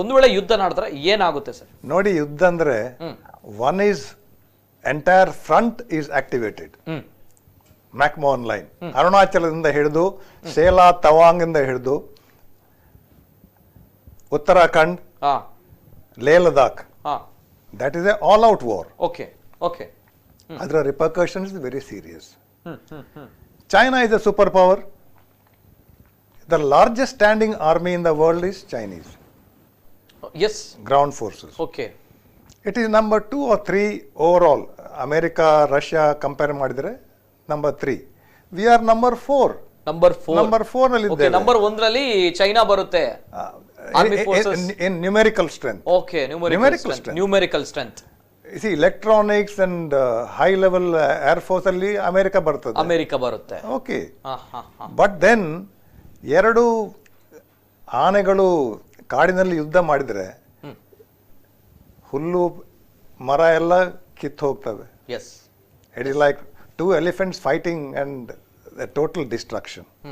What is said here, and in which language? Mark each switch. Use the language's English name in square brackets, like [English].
[Kannada] ಒಂದು ವೇಳೆ ಯುದ್ಧ ನಡೆದ್ರೆ ಏನಾಗುತ್ತೆ ಸರ್? ನೋಡಿ, ಯುದ್ಧ ಅಂದ್ರೆ [English] One is entire front is activated. [Kannada] McMahon line, ಅರುಣಾಚಲದಿಂದ ಹಿಡಿದು ಸೇಲಾ ತವಾಂಗ್ ಇಂದ ಹಿಡಿದು ಉತ್ತರಾಖಂಡ್, ಲೇ Ladakh, [English] that is a all out war. Okay. ಅದರ repercussions is very serious. China is a superpower. The largest standing army in the world is Chinese. Yes. Ground forces. Okay. It is number 2 or 3 overall. [Kannada] America, Russia compare ಮಾಡಿದ್ರೆ number 3. [English] We are number 4. [Kannada] Number 4 ನಲ್ಲಿ ಇದ್ದೇವೆ. Okay, number 1 ರಲ್ಲಿ China ಬರುತ್ತೆ. [English] Army forces in numerical strength. Okay, numerical strength. You see, electronics and high level air force [Kannada] ಅಲ್ಲಿ America ಬರುತ್ತೆ. [English] Okay. But then [Kannada] ಎರಡು ಆನೆಗಳು ಕಾಡಿನಲ್ಲಿ ಯುದ್ಧ ಮಾಡಿದ್ರೆ ಹುಲ್ಲು ಮರ ಎಲ್ಲ ಕಿತ್ತು ಹೋಗ್ತವೆ. [English] It is like 2 elephants fighting and total destruction.